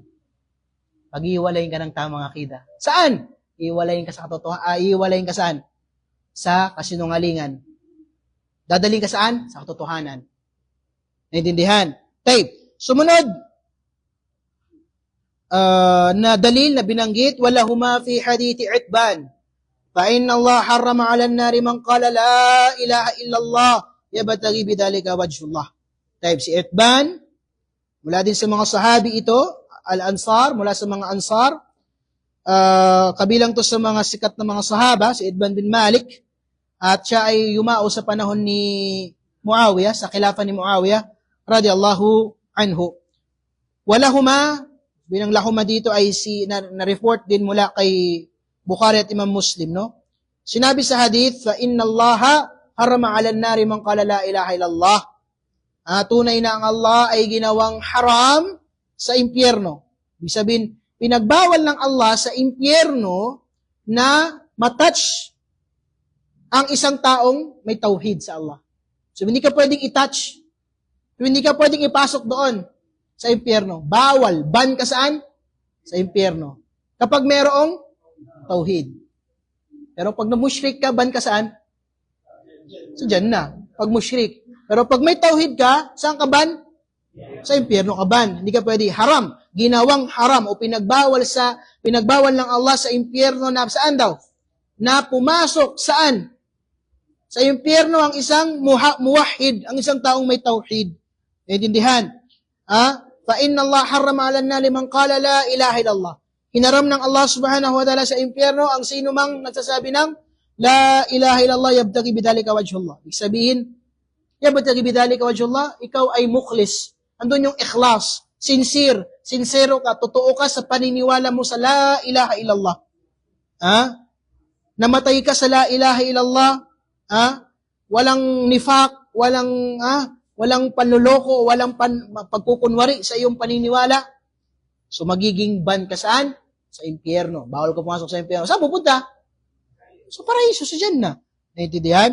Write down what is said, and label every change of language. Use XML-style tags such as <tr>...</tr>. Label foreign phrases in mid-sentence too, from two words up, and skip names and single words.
<tl>Pag-hiwalayin ka ng tamang akida. Saan? Hiwalayin ka sa katotohanan. Hiwalayin ka saan? Sa kasinungalingan. Dadaling ka saan? Sa katotohanan. Naintindihan? Tape. Sumunod, na dalil na binanggit,</tl> <ar>ولهما في حديث عتبان. فَإِنَّ اللَّهَ حَرَّمَ عَلَى النَّارِ مَنْ قَالَ لَا إِلَهَ إِلَّا اللَّهِ يَبْتَغِي بِذَلِكَ وَجْهُ اللَّهِ.</ar> <tl>Taib, si Itban, mula din sa mga sahabi ito, al-Ansar, mula sa mga Ansar, kabilang to sa mga sikat na mga sahaba, si Itban bin Malik, at siya ay yumao sa panahon ni Muawiyah, sa khilafah ni Muawiyah,</tl> <ar>رضي الله عنه.</ar> <tl>Walahuma, binang lahuma dito ay na-report din mula kay Bukhari at Imam Muslim, no? Sinabi sa hadith,</tl> <ar>فَإِنَّ اللَّهَ حَرَّمَ عَلَى النَّارِ مَنْ قَالَ لَا إِلَهَ إِلَّا اللَّهِ.</ar> <tl>Tunay na ang Allah ay ginawang haram sa impyerno. Ibig sabihin, pinagbawal ng Allah sa impyerno na matouch ang isang taong may tauhid sa Allah. So, hindi ka pwedeng i-touch. Hindi ka pwedeng ipasok doon sa impyerno. Bawal. Ban ka saan? Sa impyerno. Kapag merong tauhid. Pero pag na-mushrik ka, ban ka saan? Sa Jannah. Pag mushrik. Pero pag may tauhid ka, saan ka ban? Sa impyerno ka ban. Hindi ka pwede. Haram. Ginawang haram o pinagbawal ng Allah sa impyerno na saan daw? Na pumasok saan? Sa impyerno ang isang muwahhid, ang isang taong may tauhid. Naintindihan?</tl> <ar>فَإِنَّ اللَّهَ حَرَّمَ عَلَى النَّارِ مَنْ قَالَ لَا إِلَهَ إِلَّا اللَّهِ.</ar> <tl>Hinaram ng Allah</tl> <ar>سبحانه وتعالى</ar> <tl>sa impyerno ang sino mang nagsasabi ng</tl> <ar>لا إله إلا الله يبتغي بذلك وجه الله.</ar> <tl>Ibig sabihin,</tl> <ar>يبتغي بذلك وجه الله,</ar> <tl>ikaw ay mukhlis. Andun yung ikhlas, sincero ka, totoo ka sa paniniwala mo sa</tl> <ar>لا إله إلا الله.</ar> <tl>Namatay ka sa</tl> <ar>لا إله إلا الله,</ar> <tl>walang nifaq, walang panluloko, walang pagkukunwari sa iyong paniniwala. So magiging ban ka saan? Sa impyerno. Bawal ka pumasok sa impyerno. Saan pupunta? So paraiso, sa Jannah. Naintindihan?</tl>